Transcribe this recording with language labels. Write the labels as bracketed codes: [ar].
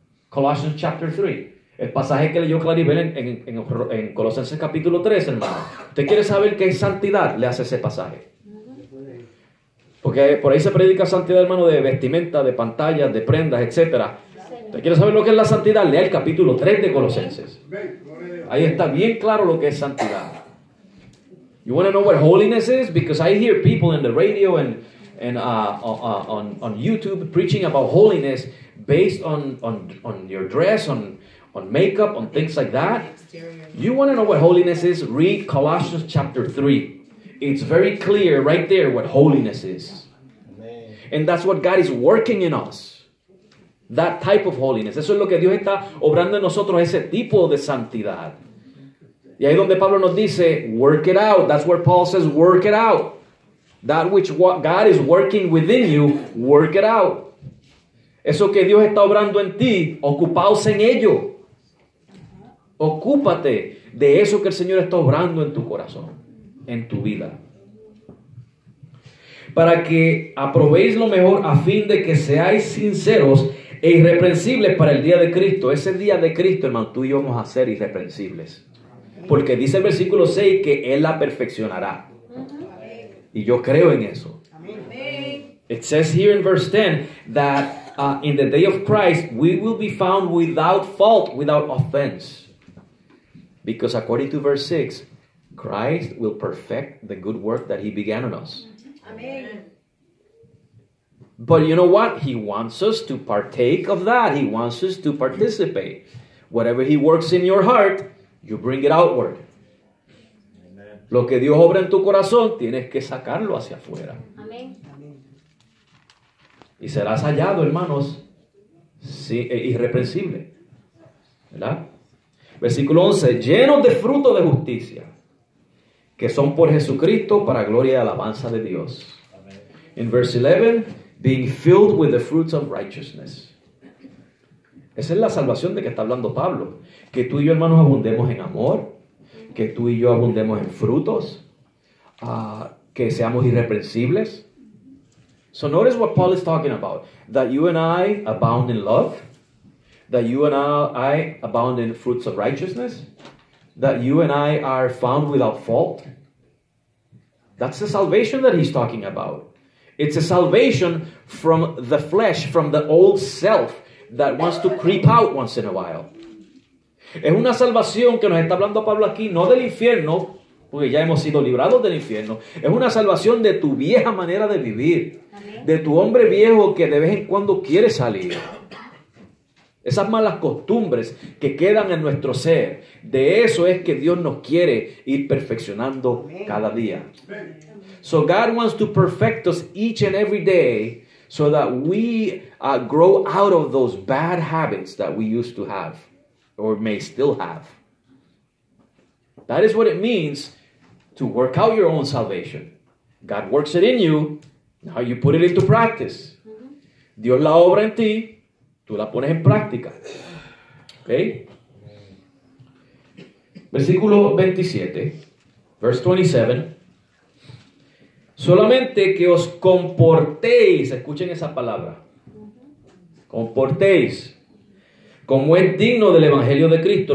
[en] Colossians chapter 3. [es] El pasaje que leyó Claribel en Colosenses capítulo 3, hermano. ¿Usted quiere saber qué es santidad? Le hace ese pasaje. Porque por ahí se predica santidad, hermano, de vestimenta, de pantallas, de prendas, etc. ¿Usted quiere saber lo que es la santidad? Lea el capítulo 3 de Colosenses. Ahí está bien claro lo que es santidad. [en] You want to know what holiness is? Because I hear people in the radio and on YouTube preaching about holiness based on your dress, on makeup, on things like that. You want to know what holiness is? Read Colossians chapter 3. It's very clear right there what holiness is. Amen. And that's what God is working in us. That type of holiness. [es] Eso es lo que Dios está obrando en nosotros, ese tipo de santidad. Y ahí donde Pablo nos dice, [en] work it out. That's where Paul says, work it out. That which God is working within you, work it out. [es] Eso que Dios está obrando en ti, ocupaos en ello. Ocúpate de eso que el Señor está obrando en tu corazón, en tu vida. Para que aprobéis lo mejor a fin de que seáis sinceros e irreprensibles para el día de Cristo. Ese día de Cristo, hermano, tú y yo vamos a ser irreprensibles. Porque dice el versículo 6 que Él la perfeccionará. Y yo creo en eso. [en] It says here in verse 10 that in the day of Christ we will be found without fault, without offense. Because according to verse 6, Christ will perfect the good work that He began in us. Amen. But you know what? He wants us to partake of that. He wants us to participate. Whatever He works in your heart, you bring it outward. [es] Lo que Dios obra en tu corazón, tienes que sacarlo hacia afuera. Amén. Y serás hallado, hermanos, sí, irreprensible. ¿Verdad? Versículo 11. Llenos de fruto de justicia, que son por Jesucristo para gloria y alabanza de Dios. [en] In verse 11, being filled with the fruits of righteousness. [es] Esa es la salvación de que está hablando Pablo. Que tú y yo, hermanos, abundemos en amor, que tú y yo abundemos en frutos, que seamos irreprensibles. [en] So notice what Paul is talking about. That you and I abound in love, that you and I abound in fruits of righteousness, that you and I are found without fault. That's the salvation that he's talking about. It's a salvation from the flesh, from the old self that wants to creep out once in a while. [es] Es una salvación que nos está hablando Pablo aquí, no del infierno, porque ya hemos sido librados del infierno. Es una salvación de tu vieja manera de vivir, de tu hombre viejo que de vez en cuando quiere salir. Esas malas costumbres que quedan en nuestro ser, de eso es que Dios nos quiere ir perfeccionando cada día. [en] So God wants to perfect us each and every day so that we grow out of those bad habits that we used to have or may still have. That is what it means to work out your own salvation. God works it in you, now you put it into practice. [es] Dios la obra en ti, tú la pones en práctica. ¿Ok? Versículo 27, [en] verse 27. [es] Solamente que os comportéis, escuchen esa palabra, comportéis, como es digno del Evangelio de Cristo.